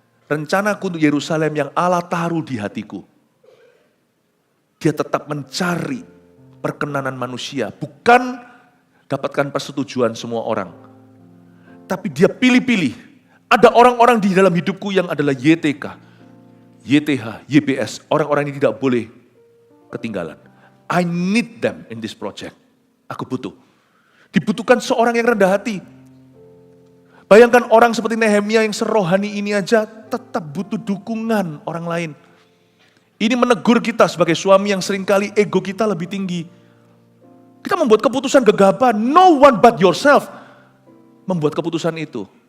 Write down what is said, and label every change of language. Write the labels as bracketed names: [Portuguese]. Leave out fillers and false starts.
[Indonesian] Rencanaku untuk Yerusalem yang Allah taruh di hatiku. Dia tetap mencari perkenanan manusia, bukan dapatkan persetujuan semua orang. Tapi dia pilih-pilih. Ada orang-orang di dalam hidupku yang adalah YTK, YTH, YBS. Orang-orang ini tidak boleh ketinggalan. [English] I need them in this project. [Indonesian] Aku butuh. Dibutuhkan seorang yang rendah hati. Bayangkan orang seperti Nehemia yang serohani ini aja tetap butuh dukungan orang lain. Ini menegur kita sebagai suami yang seringkali ego kita lebih tinggi. Kita membuat keputusan gegabah, [English] no one but yourself [Indonesian] membuat keputusan itu.